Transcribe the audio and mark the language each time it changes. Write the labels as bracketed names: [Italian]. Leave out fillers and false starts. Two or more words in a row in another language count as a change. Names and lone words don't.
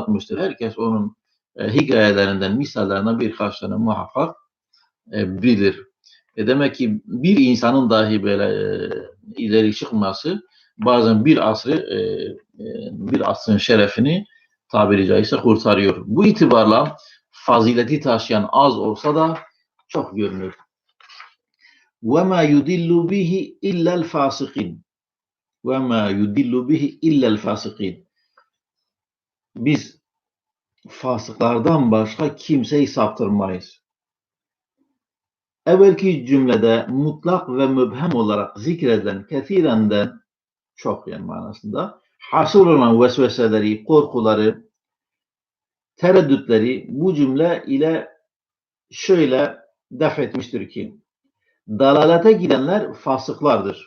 [Turkish] Herkes onun hikayelerinden, misallerinden birkaç tane muhakkak bilir. Demek ki bir insanın dahi böyle ileri çıkması bazen bir asrın şerefini tabiri caizse kurtarıyor. Bu itibarla fazileti taşıyan az olsa da çok görünür. [Arabic] وَمَا يُدِلُّ بِهِ اِلَّا الْفَاسِقِينَ وَمَا يُدِلُّ بِهِ اِلَّا الْفَاسِقِينَ [Turkish] Biz fasıklardan başka kimseyi saptırmayız. Evvelki cümlede mutlak ve mübhem olarak zikredilen kethirenden çok yani manasında hasıl olan vesveseleri, korkuları, tereddütleri bu cümle ile şöyle def etmiştir ki dalalete gidenler fasıklardır.